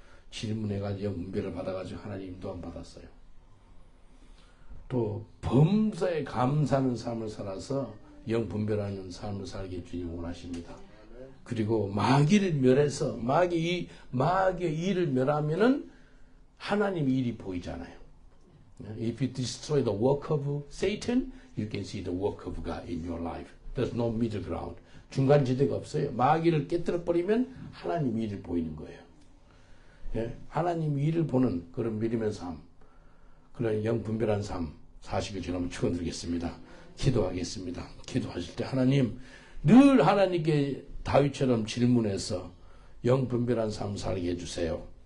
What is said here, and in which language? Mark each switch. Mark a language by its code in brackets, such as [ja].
[ko] 질문해가지고 영분별을 받아가지고 하나님 인도함 받았어요. 또 범사에 감사하는 삶을 살아서 영분별하는 삶을 살게 주님 원하십니다. 그리고 마귀를 멸해서 마귀의 일을 멸하면은 하나님의 일이 보이잖아요. [en] If you destroy the work of Satan, you can see the work of God in your life. There's no middle ground. [ko] 중간 지대가 없어요. 마귀를 깨뜨려 버리면 하나님의 일을 보이는 거예요. 예? 하나님의 일을 보는 그런 믿음의 삶, 그런 영분별한 삶 사시길 저는 축원드리겠습니다. 기도하겠습니다. 기도하실 때 하나님 늘 하나님께 다윗처럼 질문해서 영분별한 삶 살게 해주세요.